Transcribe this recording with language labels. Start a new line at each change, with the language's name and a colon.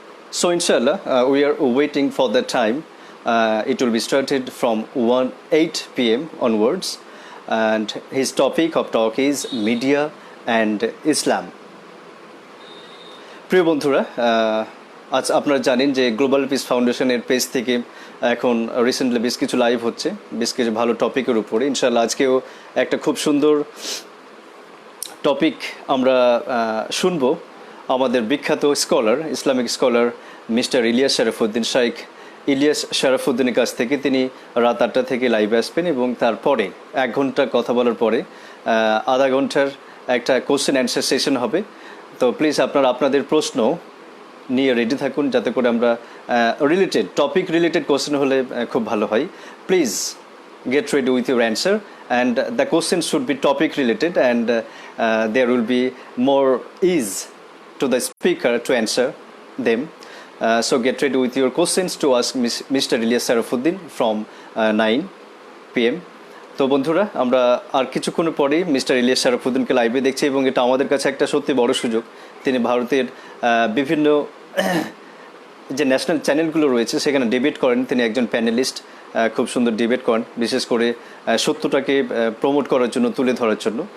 English: So inshallah, we are waiting for the time. It will be started from 8 p.m. onwards, and his topic of talk is media and Islam.
Bangla: প্রিয় বন্ধুরা, আজ আপনারা জানেন যে global piece ফাউন্ডেশনের page থেকে এখন রিসেন্টলি বেশ কিছু লাইভ হচ্ছে, বেশ কিছু ভালো টপিকের উপরে। ইনশাআল্লাহ আজকেও একটা খুব সুন্দর টপিক আমরা শুনবো আমাদের বিখ্যাত scholar, Islamic scholar mister Ilias শরাফুদ্দিন, শাইখ ইলিয়াস শরাফুদ্দিনের কাছ থেকে। তিনি রাত 8টা থেকে লাইভে আসবেন এবং তারপরে 1 ঘন্টা কথা বলার পরে আধা ঘন্টার একটা কোশ্চেন অ্যান্সার সেশন হবে। তো প্লিজ আপনারা আপনাদের প্রশ্ন নিয়ে রেডি থাকুন, যাতে করে আমরা টপিক রিলেটেড কোশ্চেন হলে খুব ভালো হয়।
English: Please get ready with your answer, and the questions should be topic related, and there will be more ease to the speaker to answer them. So get ready with your questions to ask Mr. Ilyas Sharafuddin from 9 p.m.
Bangla: তো বন্ধুরা, আমরা আর কিছুক্ষণ পরে mister Ilias শরাফুদ্দিনকে লাইভে দেখছি, এবং এটা আমাদের কাছে একটা সত্যি বড় সুযোগ। তিনি ভারতের বিভিন্ন যে ন্যাশনাল চ্যানেলগুলো রয়েছে সেখানে ডিবেট করেন। তিনি একজন প্যানেলিস্ট, খুব সুন্দর ডিবেট করেন, বিশেষ করে সত্যটাকে প্রমোট করার জন্য, তুলে ধরার জন্য।